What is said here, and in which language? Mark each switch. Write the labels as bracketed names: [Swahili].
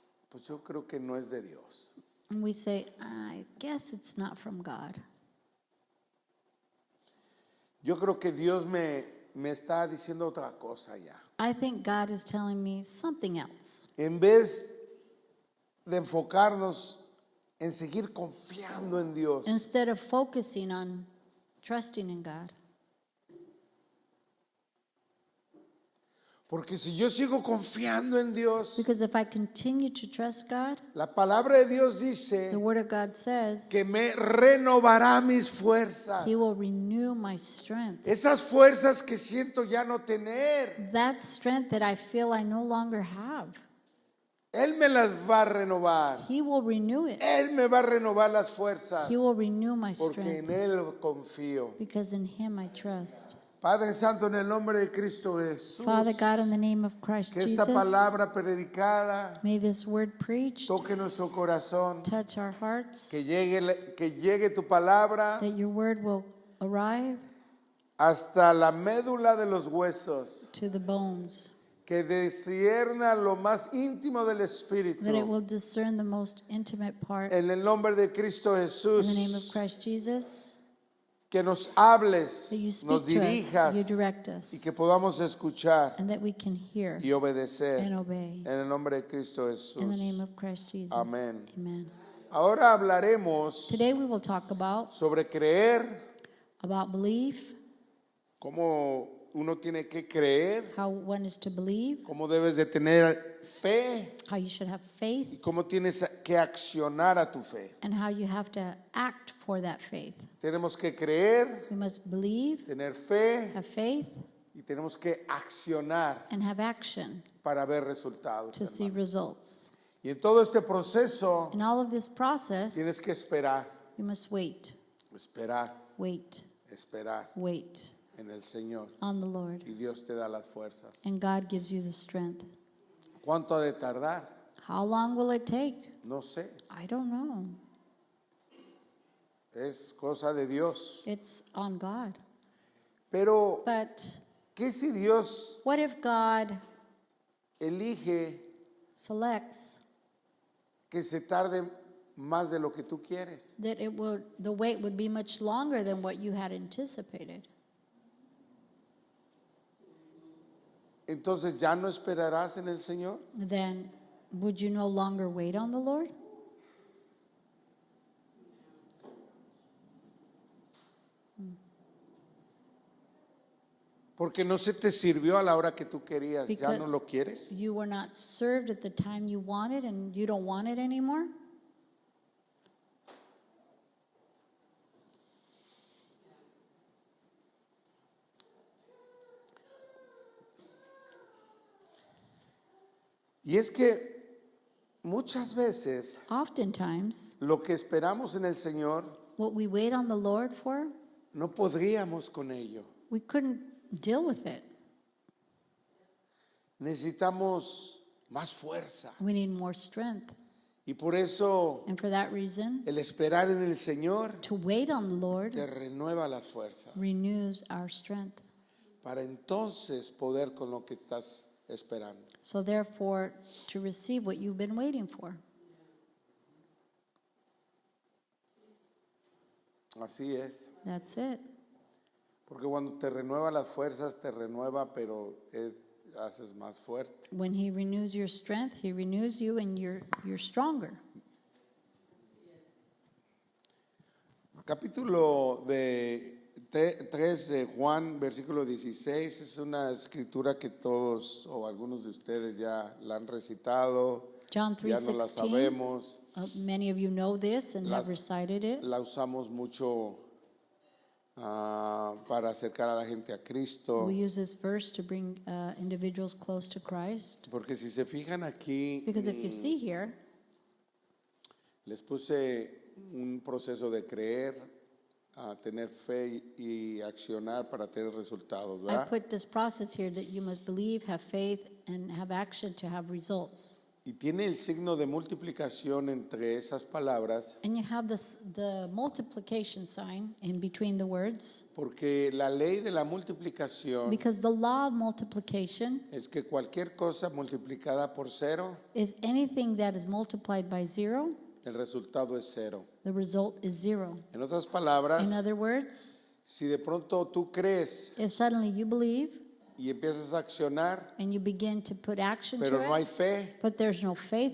[Spanish] pues yo creo que no es de Dios. [English] I guess it's not from God. [Spanish] Yo creo que Dios me está diciendo otra cosa ya. [English] I think God is telling me something else. [Spanish] En vez de enfocarnos en seguir confiando en Dios, [English] Instead of focusing on trusting in God. [Spanish] porque si yo sigo confiando en Dios, [English] Because if I continue to trust God, [Spanish] la palabra de Dios dice [English] the Word of God says [Spanish] que me renovará mis fuerzas. [English] He will renew my strength. [Spanish] Esas fuerzas que siento ya no tener, [English] That strength that I feel I no longer have, [Spanish] Él me las va a renovar. [English] He will renew it. [Spanish] Él me va a renovar las fuerzas [English] He will renew my [Spanish] porque en [English] strength [Spanish] Él confío. [English] because in Him I trust. [Spanish] Padre Santo, en el nombre de Cristo Jesús, [English] Father God, in the name of Christ [Spanish] que esta [English] Jesus, [Spanish] palabra predicada [English] may this word preached [Spanish] toque nuestro corazón, [English] touch our hearts, [Spanish] que llegue tu palabra [English] that your word will arrive [Spanish] hasta la médula de los huesos, [English] to the bones, [Spanish] que discierna lo más íntimo del [English] that it [Spanish] Espíritu. [English] will discern the most intimate part. [Spanish] En el nombre de Cristo [English] In the name of [Spanish] Jesús, [English] Christ Jesus, [Spanish] que nos hables, [English] that you [Spanish] nos [English] speak to us, [Spanish] dirijas [English] you direct us, [Spanish] y que podamos escuchar [English] and that we can hear [Spanish] y obedecer. [English] and obey. [Spanish] En el nombre de Cristo [English] In the name [Spanish] Jesús. [English] of Christ Jesus. [Spanish] Amén. [English] Amen. [Spanish] Ahora hablaremos [English] Today we will talk about [Spanish] sobre creer, [English] belief, [Spanish] cómo uno tiene que creer, [English] how one is to believe, [Spanish] cómo debes de tener fe [English] how you should have faith, [Spanish] y cómo tienes que accionar a tu fe. [English] and how you have to act for that faith. [Spanish] Tenemos que creer, [English] We must believe, [Spanish] tener fe [English] have faith, [Spanish] y tenemos que accionar [English] and have action [Spanish] para ver resultados. [English] to see [Spanish] Hermano. [English] results. [Spanish] Y en todo este proceso [English] In all of this process, [Spanish] tienes que esperar, [English] you must wait, [Spanish] esperar, esperar [English] wait [Spanish] en el Señor. [English] on the Lord, [Spanish] Y Dios te da las fuerzas. [English] and God gives you the strength. [Spanish] ¿Cuánto ha de tardar? [English] How long will it take? [Spanish] No sé. [English] I don't know. [Spanish] Es cosa de Dios. [English] It's on God. [Spanish] Pero, [English] But [Spanish] ¿qué si Dios [English] what if God [Spanish] elige [English] selects [Spanish] que se tarde más de lo que tú quieres? [English] that the wait would be much longer than what you had anticipated? [Spanish] Entonces, ¿ya no esperarás en el Señor? [English] Then would you no longer wait on the Lord? [Spanish] Porque no se te sirvió a la hora que tú querías. ¿Ya no [English] Because [Spanish] lo quieres? [English] you were not served at the time you wanted and you don't want it anymore? [Spanish] Y es que muchas veces [English] Oftentimes, [Spanish] lo que esperamos en el Señor [English] what we wait on the Lord for, [Spanish] no podríamos con ello. [English] we couldn't deal with it. [Spanish] Necesitamos más fuerza. [English] We need more strength. [Spanish] Y por eso [English] And for that reason, [Spanish] el esperar en el Señor [English] to wait on the Lord [Spanish] te renueva las fuerzas [English] renews our strength. [Spanish] para entonces poder con lo que estás esperando. [English] So therefore, to receive what you've been waiting for. [Spanish] Así es. [English] That's it. [Spanish] Porque cuando te renueva las fuerzas, te renueva, pero haces más fuerte. [English] When he renews your strength, he renews you and you're stronger. [Spanish] Capítulo 3 de Juan, versículo 16, es una escritura que todos o algunos de ustedes ya la han recitado, [English] John [Spanish] ya no la [English] 3:16. [Spanish] sabemos, [English] Many of you know this and [Spanish] Las- [English] have recited it. [Spanish] la usamos mucho para acercar a la gente a Cristo, [English] We use this verse to bring individuals close to Christ. [Spanish] porque si se fijan aquí, [English] Because if you see here, [Spanish] les puse un proceso de creer, a tener fe y accionar para tener resultados, [English] I [Spanish] ¿verdad? [English] put this process here that you must believe, have faith, and have action to have results. [Spanish] Y tiene el signo de multiplicación entre esas palabras, [English] And you have the multiplication sign in between the words, [Spanish] porque la ley de la multiplicación [English] because the law of multiplication [Spanish] es que cualquier cosa multiplicada por cero, [English] is anything that is multiplied by zero, [Spanish] el resultado es cero. [English] the result is zero. [Spanish] En otras palabras, [English] In other words, [Spanish] si de pronto tú crees [English] if suddenly you believe [Spanish] y empiezas a accionar, [English] and you begin to put action [Spanish] pero [English] to [Spanish] no hay [English] it, [Spanish] fe, [English] but there's no faith